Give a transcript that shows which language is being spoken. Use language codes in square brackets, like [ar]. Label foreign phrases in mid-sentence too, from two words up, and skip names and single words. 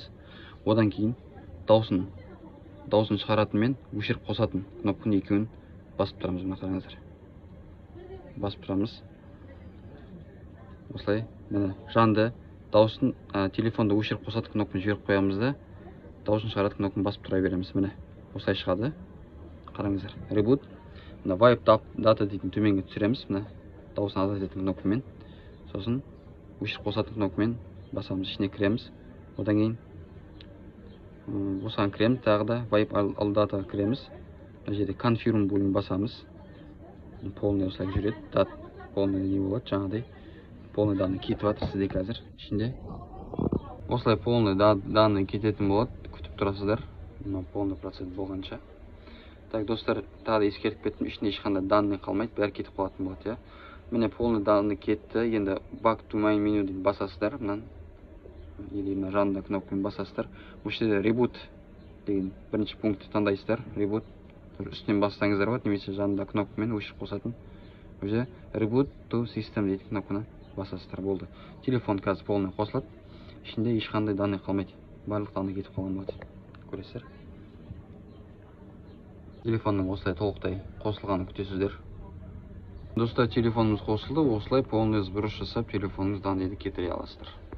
[kk] Одан кейін дауысын шығаратынмен өшіріп қосатын кнопканы екеуін басып тұрамыз. Мына қараңыздар. Басып тұрамыз. Осылай, міне жанды дауысын телефонды өшіріп қосатын кнопканы жіберіп қоямыз да, дауысын шығаратын кнопканы басып тұра береміз. Міне осылай шығады. Қараңыздар. Reboot. Мына [en] wipe data [kk] дейтін төменге түсіреміз. Міне дауысын азайтатын кнопкамен. Сосын өшіріп қосатын кнопкамен басамыз, ішіне кіреміз. Одан кейін осыған кіреміз, тағы да [en] wipe all data [kk] кіреміз. Мына жерде confirm бөлігін басамыз. Полный осылай жүреді. Дат полный не болады, жаңағыдай. [ru] Полный данный [kk] кетіп жатыр сізде қазір ішінде. Осылай [ru] полный данный [kk] кететін болады. Күтіп тұрасыздар. Мына [ru] полный процесс [kk] болғанша. Так, достар, тағы да ескертіп кеттім, ішінде ешқандай данный қалмайды, бәрі кетіп қалатын болады, иә. Міне [ru] полный данный [kk] кетті. Енді [en] back to my menu [kk] деп басасыздар. Мынан или мына жанында кнопкамен басасыздар. Осы жерде reboot деген бірінші пунктті таңдайсыздар. Reboot үстінен бассаңыздар болады, немесе жанында кнопкамен өшіріп қосатын. Уже [en] reboot to system [kk] дейтін кнопканы басасыздар, болды. Телефон қазір полный қосылады. Ішінде ешқандай данный қалмайды. Барлық данный кетіп қалған болады. Көресіздер. Телефонның осылай толықтай қосылғанын күтесіздер. Достар, телефонымыз қосылды. Осылай [ru] полный сброс [kk] жасап, телефоныңыз данныйды кетіре аласыздар.